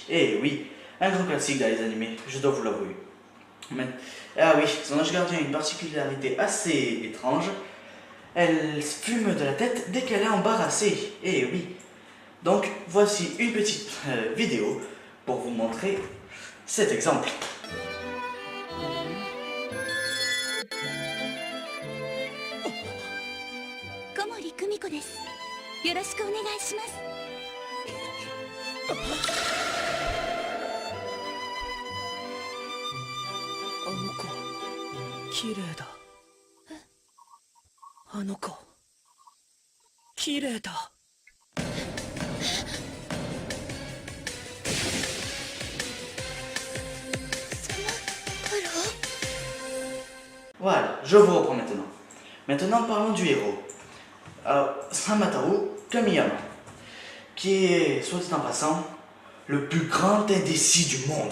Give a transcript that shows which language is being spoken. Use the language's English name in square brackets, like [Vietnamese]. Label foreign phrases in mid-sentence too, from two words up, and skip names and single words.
[French] Et oui, un grand classique dans les animés, je dois vous l'avouer. Ah oui, son ange gardien a une particularité assez étrange. Elle fume de la tête dès qu'elle est embarrassée. Et oui. Donc voici une petite vidéo pour vous montrer cet exemple. [Japanese] 小森久美子です。よろしくお願いします。あの子綺麗だ。あの子綺麗だ。 [French] Voilà, je vous reprends maintenant. Maintenant parlons du héros. Samataru Kamiyama, qui est, soit dit en passant, le plus grand indécis du monde.